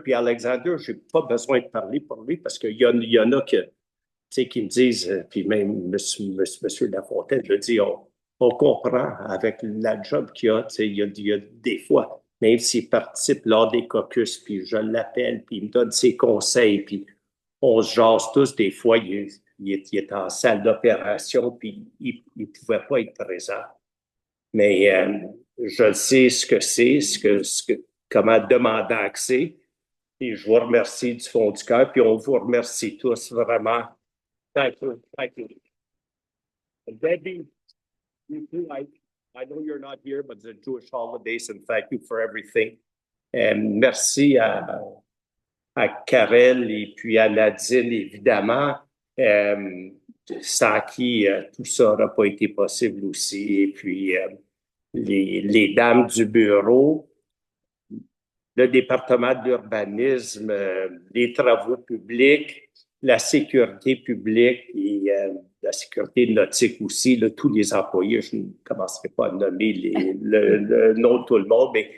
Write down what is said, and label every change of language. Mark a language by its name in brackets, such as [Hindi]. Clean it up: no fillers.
[French] Puis Alexander, j'ai pas besoin de parler pour lui parce qu'il y en a qui me disent, puis même monsieur Lafontaine, je dis, on comprend avec la job qu'il a, il y a des fois, même s'il participe lors des caucus, puis je l'appelle, puis il me donne ses conseils, puis on se jase tous, des fois, il est en salle d'opération, puis il ne pouvait pas être présent. Mais je sais ce que c'est, comment demander accès. Et je vous remercie du fond du cœur, puis on vous remercie tous vraiment. [English] Thank you. Thank you. And Debbie, you too. I know you're not here, but the Jewish holidays, and thank you for everything. [French] Merci à Karel et puis à Nadine, évidemment, euh, sans qui tout ça n'aurait pas été possible aussi. Et puis, les dames du bureau, le département de l'urbanisme, les travaux publics, la sécurité publique et la sécurité nautique aussi, là, tous les employés, je ne commencerai pas à nommer le nom de tout le monde,